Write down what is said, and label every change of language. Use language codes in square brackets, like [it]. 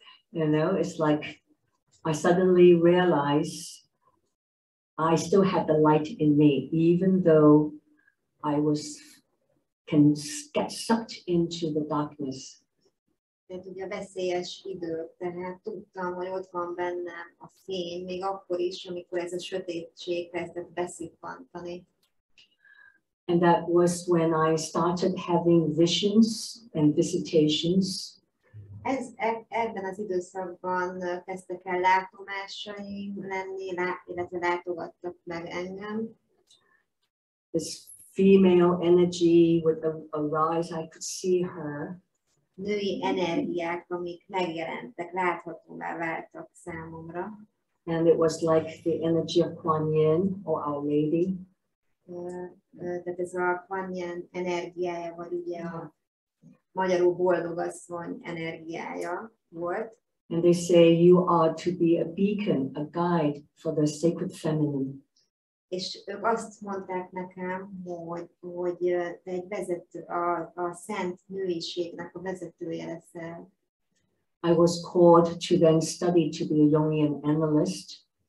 [en] You know, it's like I suddenly realized I still had the light in me, even though I can get sucked into the darkness. [hu] Tehát ugye a veszélyes idők, tehát tudtam, hogy ott van bennem a fény, még akkor is, amikor ez a sötétség kezdett beszippantani. [en] And that was when I started having visions and visitations. [hu] Ebben az időszakban kezdtek el látomásaim lenni, illetve látogattak meg engem. [en] This female energy would arise, I could see her. [hu] Női energiák, amik megjelentek, láthatóvá váltak számomra. [en] And it was like the energy of Kuan Yin or Our Lady. [hu] Tehát ez a Kuan Yin energiája, vagy ugye a magyarul boldogasszony energiája volt. [en] And they say you are to be a beacon, a guide for the sacred feminine. [hu] És ők azt mondták nekem, hogy te egy vezető, a szent nőiségnek a vezetője leszel. [en] I was called to then study to be a Jungian analyst.